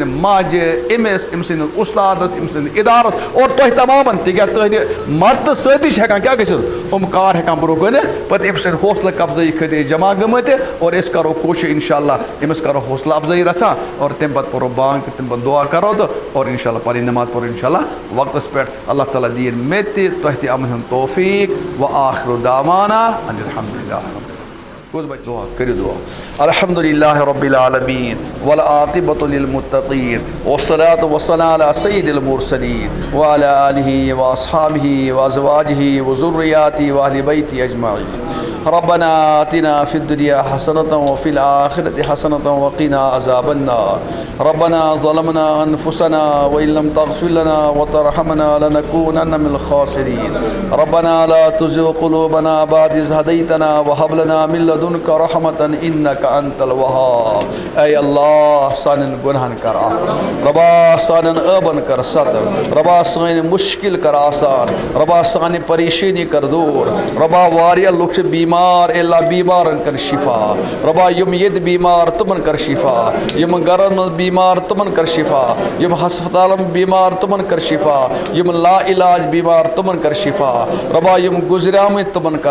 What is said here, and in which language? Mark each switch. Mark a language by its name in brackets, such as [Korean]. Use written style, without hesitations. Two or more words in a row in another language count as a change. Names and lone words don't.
[Kashmiri] ماجہِ أمِس أمۍ سٕنٛدِس اُستادس أمۍ سٕنٛدِ اِدارس اور تۄہہِ تمامن تِکیٛازِ تُہنٛدِ مدتہٕ سۭتی چھِ ہٮ۪کان کیٛاہ گٔژھِتھ یِم کار ہٮ۪کان برونٛہہ کُنہِ پتہٕ أمۍ سٕنٛدِ حوصلہٕ افضٲیی خٲطرٕ جمع گٔمٕتۍ اور أسۍ کرو کوٗشِش اِنشاءاللہ أمِس کرو حوصلہٕ افضٲیی رژھا اور تمہِ پتہٕ پرو بانگ تہٕ تمہِ پتہٕ دعا کرو تہٕ اور اِنشاءاللہ پنٕنۍ نٮ۪ماز پرو اِنشاءاللہ وقتس پٮ۪ٹھ اللہ تعالیٰ دِیِن مےٚ تہِ تۄہہِ تہِ اَمن ہُنٛد توفیٖق [Arabic] وآخِرُ دعوانا ان الحمدللہ [Kashmiri] دعا کٔرِو دعا [Arabic] الحمدللہ رب العالمین والعاقبۃ للمتقین والصلاة والسلام علی سید المرسلین وعلی آلہ واصحابہ وازواجہ وذریاتہ واہل بیتہ اجمعین ربنا آتنا فی الدنیا حسنة وفی الآخرة حسنة وقنا عذاب النار ربنا ظلمنا انفسنا وإن لم تغفر لنا وترحمنا لنكونن من الخاسرین ربنا لا تزغ قلوبنا بعد إذ هديتنا وهب لنا من لدنك رحمة إنك أنت الوهاب [Kashmiri] اے اللہ سانن گناہن کر عفو ربا سانن عیبن کر ستر ربا سانہِ مشکل کر آسان ربا سانہِ پریشانی کر دور ربا واریاہ لُکھ چھِ بیمار اے اللہ بیمارن کر شفا ربا یم ییٚتہِ بیمار تمن کر شفا یم گرن منٛز بیمار تمن کر شفا یم ہسپتالن بیمار تمن کر شفا یم لا علاج بیمار تمن کر شفا ربا یم گزریامٕتۍ تمن کر